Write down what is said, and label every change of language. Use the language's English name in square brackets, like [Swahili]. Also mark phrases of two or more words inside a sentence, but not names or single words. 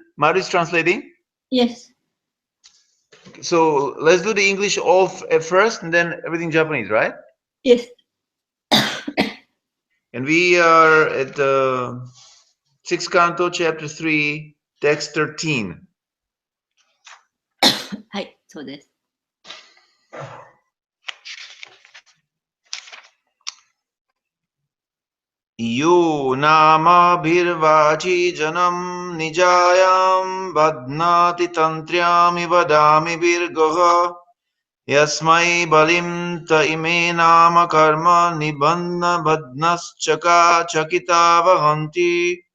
[English] Madhu is translating. Yes. So let's do the English all at first and then everything Japanese, right? Yes. And we are at the 6th canto, chapter 3, text 13. [Japanese] はい、そうです。 [Sanskrit] Yo nama bhirvachi janam nijayam badnati tantriami vadami virgoha yasmai balim ta ime nama karma nibanna badnaschaka chakita vahanti.